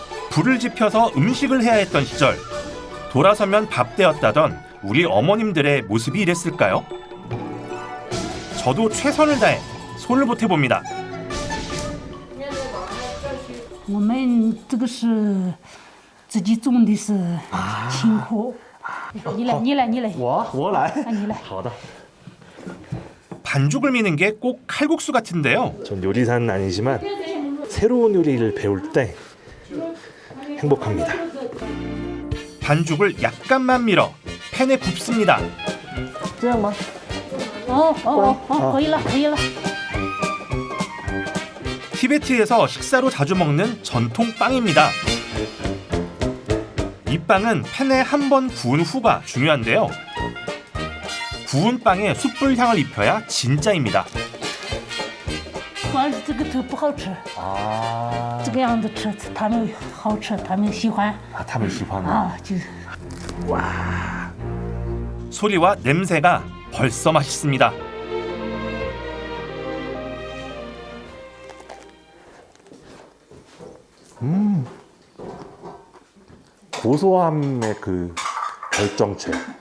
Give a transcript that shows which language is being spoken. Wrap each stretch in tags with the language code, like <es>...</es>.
<ko>불을 지펴서 음식을 해야 했던 시절, 돌아서면 밥 되었다던 우리 어머님들의 모습이 이랬을까요? 저도 최선을 다해 손을 보태봅니다.</ko> <zh>我们这个是自己种的是辛苦。你来。我来。你来。好的。</zh> <ko>반죽을 미는 게 꼭 칼국수 같은데요. 전 요리사는 아니지만 새로운 요리를 배울 때 행복합니다. 반죽을 약간만 밀어 팬에 굽습니다.</ko> <zh>这样吗? 可以了。</zh> <ko>티베트에서 식사로 자주 먹는 전통 빵입니다. 이 빵은 팬에 한 번 구운 후가 중요한데요. 구운 빵에 숯불 향을 입혀야 진짜입니다.</ko> <zh>主要是这个头不好吃， 아. 这个样子吃他们好吃，他们喜欢 아, 他们喜欢吗? 啊，就是。</zh> <ko>소리와 냄새가 벌써 맛있습니다. 고소함의 그 결정체.</ko>